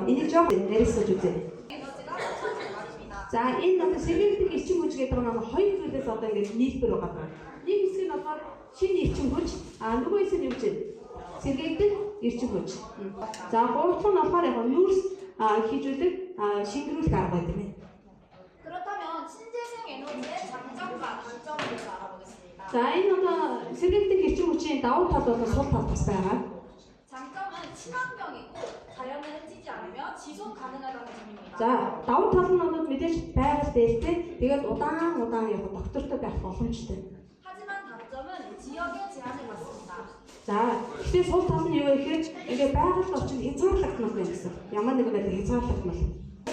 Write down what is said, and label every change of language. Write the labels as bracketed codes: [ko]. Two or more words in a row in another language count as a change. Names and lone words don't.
[mn] Энийг жоох ярилцаж үзье. За, энэ одоо сэргээлтэх эрчим хүч гэдэг нь хоёр зүйлээс одоо ингээд нийлбэр байгаа. Нэг хэсэг нь болохоор шинэ эрчим хүч, нөгөө хэсэг нь юу гэж сэргээлтэх эрчим хүч. За, гуравт нь болохоор яг нүүрс хийжүүлэх шингэрүүлэх арга байдаг юм. [ko] 그렇다면 신재생 에너지의 장점과 단점을 알아보겠습니다. [mn] За, энэ одоо сэргээлтэх эрчим хүчийн давуу тал бол сул тал бас байгаа. [ko] 장점은 친환경이고 자연을 해치지 않으며 지속 가능하다는 점입니다. [mn] За, давуу тал нь бол мэдээж байгаль дээртэй тэгээд удаан яг доктортой байх боломжтой. [ko] 하지만 단점은 지역의 제한을 받습니다. [mn] За, гэхдээ сул тал нь юу вэ гэхээр ингээд байгаль орчинд хязгаарлагдмал байх гэсэн. Ямар нэгэн байдлаар хязгаарлагдмал.